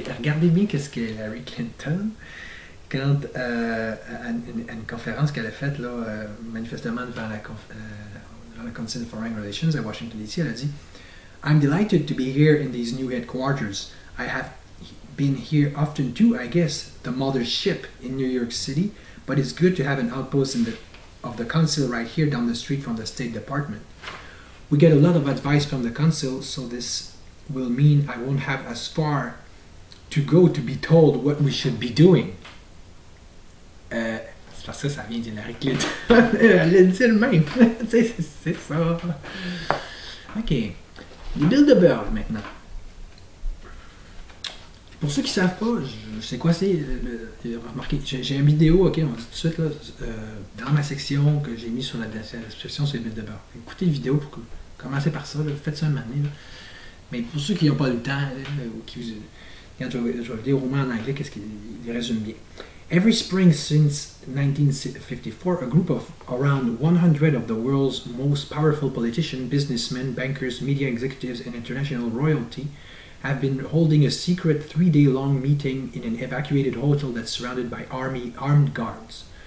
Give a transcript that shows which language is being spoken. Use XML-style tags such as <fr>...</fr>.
<fr>Regardez bien qu'est-ce que Hillary Clinton, quand à une conférence qu'elle a faite là, manifestement devant le Council of Foreign Relations à Washington DC, elle a dit</fr> <en>I'm delighted to be here in these new headquarters. I have been here often too, I guess, the mothership in New York City, but it's good to have an outpost of the council right here down the street from the State Department. We get a lot of advice from the council, so this will mean I won't have as far to go to be told what we should be doing.</en> <fr>C'est parce que ça vient d'Hillary Clinton. Elle a dit le même. C'est ça. OK. Les Bilderberg, maintenant. Pour ceux qui ne savent pas, je sais quoi c'est. Remarquez, j'ai une vidéo, ok, on dit tout de suite, là, dans ma section que j'ai mis sur la description sur les Bilderberg. Écoutez la vidéo pour commencer par ça, là, faites ça une année. Là. Mais pour ceux qui n'ont pas le temps, ou qui quand je vais lire au moins en anglais, qu'est-ce qu'il résume bien.</fr> <en>Every spring since 1954, a group of around 100 of the world's most powerful politicians, businessmen, bankers, media executives, and international royalty have been holding a secret 3-day-long meeting in an evacuated hotel that's surrounded by armed guards.</en>